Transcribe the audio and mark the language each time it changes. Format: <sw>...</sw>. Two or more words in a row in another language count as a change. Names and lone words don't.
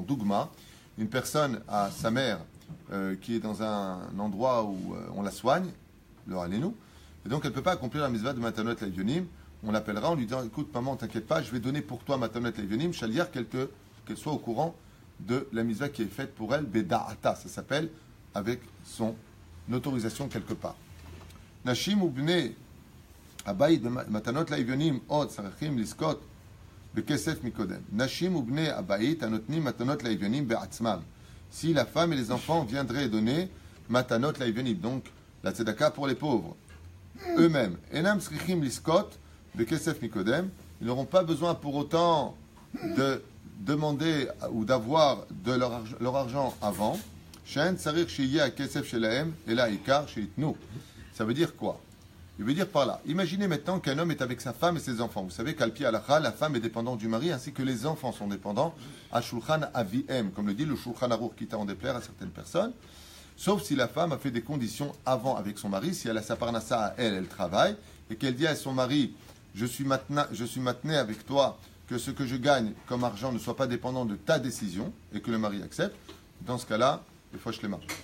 <fr>Dougma, une personne a sa mère qui est dans un endroit où on la soigne, le Halénou, et donc elle ne peut pas accomplir la mitzvah de</fr> <he>מתנות לאביונים.</he> <fr>On l'appellera en lui disant, écoute maman, t'inquiète pas, je vais donner pour toi</fr> <he>מתנות לאביונים,</he> <fr>Shaliach, qu'elle soit au courant de la mitzvah qui est faite pour elle, Beda'ata, ça s'appelle, avec son autorisation quelque part.</fr> <he>נשים ובני הבית במתנות לאביונים עוד צריכים לזכות בכסף מקודם. נשים ובני הבית הנותנים מתנות לאביונים בעצמם.</he> <fr>Si la femme et les enfants viendraient donner</fr> <he>מתנות לאביונים,</he> <fr>donc la tzedaka pour les pauvres, eux-mêmes,</fr> <he>אינם צריכים לזכות בכסף מקודם,</he> <fr>ils n'auront pas besoin pour autant de demander ou d'avoir de leur argent avant.</fr> <he>שאין צריך שיהיה הכסף שלהם, אלא העיקר שיתנו.</he> <fr>Ça veut dire quoi? Il veut dire par là, imaginez maintenant qu'un homme est avec sa femme et ses enfants. Vous savez qu'</fr> <he>על פי הלכה,</he> <fr>la femme est dépendante du mari, ainsi que les enfants sont dépendants à</fr> <he>שולחן אביהם,</he> <fr>comme le dit le Shulchan Aruch, quitte à en déplaire à certaines personnes, sauf si la femme a fait des conditions avant avec son mari, si elle a sa parnassa à elle, elle travaille, et qu'elle dit à son mari, je suis maintenu avec toi, que ce que je gagne comme argent ne soit pas dépendant de ta décision, et que le mari accepte, dans ce cas-là, des fois je les marche.</fr>